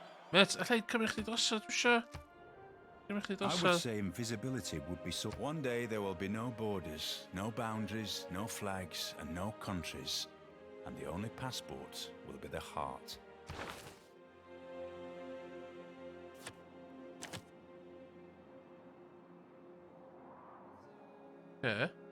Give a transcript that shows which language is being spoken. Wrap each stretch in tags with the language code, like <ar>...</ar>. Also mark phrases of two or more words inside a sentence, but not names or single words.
<cy>Met, allai cymryd chdi drosodd, dwi isio. Cymryd chdi</cy> <en>I would</en> <cy>drosodd.</cy> <en>say invisibility would be so. One day there will be no borders, no boundaries, no flags, and no countries. And the only passport will be the heart. Okay.</en>